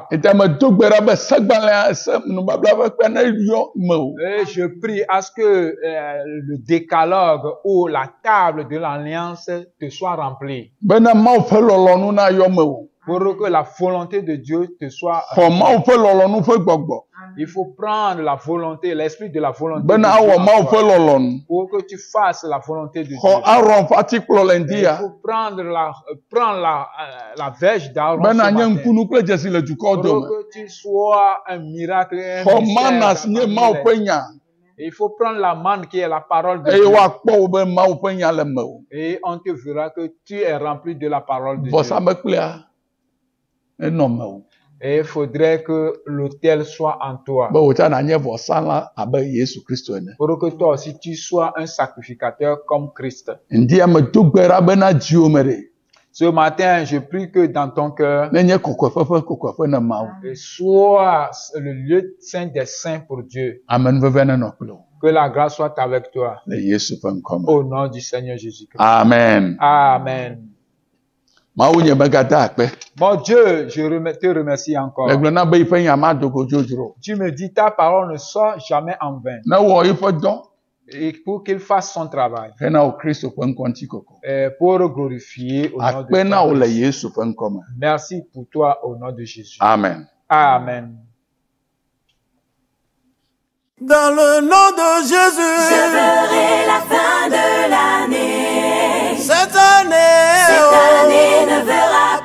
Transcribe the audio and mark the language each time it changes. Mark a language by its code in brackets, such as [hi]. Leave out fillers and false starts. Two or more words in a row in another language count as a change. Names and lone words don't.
[ee] Ete me do gbe ɖa be segbalẽ se nubabla ƒe kpe ne yɔ me o. [fr] Et je prie à ce que le décalogue ou la table de l'alliance te soit remplie. [ee] Bena Mawu ƒe lɔlɔnu na yɔ me o. [fr] Pour que la volonté de Dieu te soit... [ee] Xɔ Mawu ƒe lɔlɔnu ƒe gbɔgbɔ. [fr] Il faut prendre la volonté, l'esprit de la volonté de [ee] Bena [fr] Dieu [ee] awɔ [fr] en [ee] Mawu ƒe [fr] toi. [ee] lɔlɔnu. [fr] Pour que tu fasses la volonté de Dieu. [ee] Xɔ Aaron ƒe atikplɔ le ŋdi [fr] Il [ee] ya. [fr] faut prendre la verge d'Aaron ce [ee] Bena nye [fr] matin. [ee] ŋkunu kple dzesi le dukɔwo [fr] Pour [ee] dome. [fr] que tu sois un miracle et un [ee] Xɔ [fr] mystère [ee] Manas [fr] dans [ee] nye ta Mawu [fr] vie. [ee] ƒe nya. [fr] Il faut prendre la manne qui est la parole de [ee] Eye [fr] Dieu. [ee] woakpɔ wo be Mawu ƒe nya le me o. [fr] Et on te verra que tu es rempli de la parole de Dieu. [ee] Vɔsamekplea enɔ me o. [fr] Et il faudrait que l'autel soit en toi. [ee] Be wòtsã nanye vɔsalã abe Yesu Kristo ene. [fr] Pour que toi aussi tu sois un sacrificateur comme Christ. [ee] Ŋdi ame do gbe ɖa bena dziwo me ɖe. [fr] Ce matin, je prie que dans ton cœur, [ee] Ne nye kɔkɔeƒe ƒe kɔkɔeƒe ne Mawu. [fr] soit le lieu saint des saints pour Dieu. [ee] Amenuveve nenɔ kple wo. [fr] Que la grâce soit avec toi. [ee] Le Yesu ƒe ŋkɔ me. [fr] Au nom du Seigneur Jésus-Christ. Amen. Amen. [ee] Mawu nye megada akpe. [fr] Mon Dieu, te remercie encore. [ee] Le gblɔ na be yiƒe nya madogo dzodzro. [fr] Tu me dis, ta parole ne sort jamais en vain. [ee] Ne wɔ yiƒe dɔ [fr] Et pour qu'il fasse son travail. [ee] hena wo Kristo ƒe ŋkɔ ŋutikɔkɔ. [fr] Et pour glorifier au nom de [ee] Akpe na wo le [fr] Dieu. [ee] Yesu ƒe ŋkɔ me. [fr] Merci pour toi au nom de Jésus. Amen. Amen. Dans le nom de Je Jésus, ferai la fin de l'année. cette année, Cette année ne verra